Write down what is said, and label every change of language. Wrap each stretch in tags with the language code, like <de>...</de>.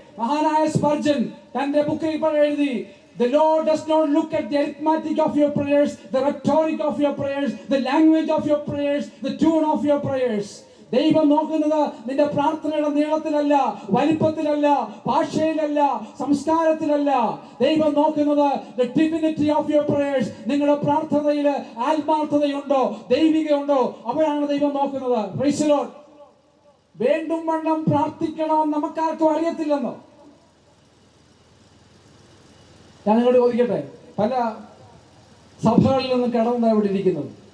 <ml>മഹാനായ സ്പർജൻ തന്റെ ബുക്കിൽ എഴുതി,</ml> <en>the Lord does not look at the arithmetic of your prayers, the rhetoric of your prayers, the language of your prayers, the tune of your prayers.</en> <ml>ദൈവം നോക്കുന്നത് നിന്റെ പ്രാർത്ഥനയുടെ നീളത്തിലല്ല, വലിപ്പത്തിലല്ല, ഭാഷയിലല്ല, സംസ്കാരത്തിലല്ല. ദൈവം നോക്കുന്നത്</ml> <en>the divinity of your prayers.</en> <ml>നിങ്ങളുടെ പ്രാർത്ഥനയിൽ ആത്മാർത്ഥതയുണ്ടോ, ദൈവികയുണ്ടോ, അവിടെയാണ് ദൈവം നോക്കുന്നത്.</ml> <en>Praise the Lord.</en> <ml>വേണ്ടും വണ്ണം പ്രാർത്ഥിക്കണമെന്ന് നമുക്കാർക്കും അറിയത്തില്ലെന്നോ? ഞാൻ നിങ്ങളോട് ചോദിക്കട്ടെ, പല സഭകളിൽ നിന്നും കടന്നാണ് ഇവിടെ ഇരിക്കുന്നത്.</ml>